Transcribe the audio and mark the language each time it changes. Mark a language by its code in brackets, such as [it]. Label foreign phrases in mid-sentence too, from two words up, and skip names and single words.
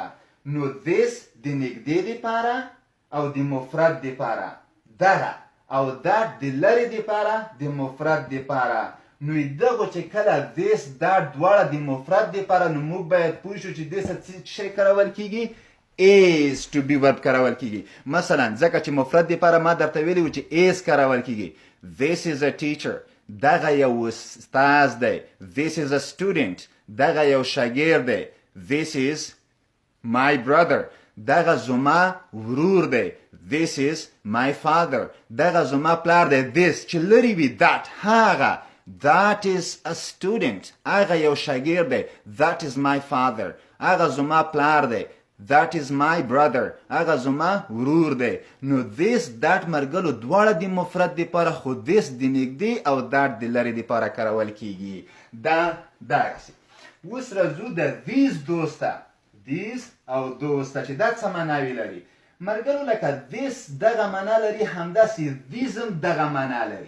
[ps] نو دیس د نږدې دپاره او د مفرد دپاره، دغه، او دا د لرې دپاره د مفرد دپاره. نو دغو چې کله دیس دا دواړه د مفرد دپاره، نو موږ باید پوه شو چې دې سره څه شی کارول کیږي؟ [en] is to be verb کارول کیږي. [ps] مثلا ځکه چې مفرد دپاره ما درته ویلي و چې is کارول کیږي. [en] This is a teacher. [ps] دغه یو استاد دی. [en] This is a student. [ps] دغه یو شاګرد دی. [en] This is my brother. [ps] دغه زما ورور دی. [en] This is my father. [ps] دغه زما پلار دی. [en] This [ps] چې لرې وي [en] that هغه. That is a student. [ps] هغه یو شاګرد دی. [en] That is my father. [ps] هغه زما پلار دی. [en] That is my brother. [ps] هغه زما ورور دی. نو [en] this that [ps] مرګلو دواړه د مفرد دپاره، خو this د نږدې او that د لرې دپاره کارول کیږي. دا داسې. اوس راځو د these دوست ته. these او those ته چې دا څه معناوې لري. مرګلو لکه this دغه معنا لري، همداسې these هم دغه معنا لري.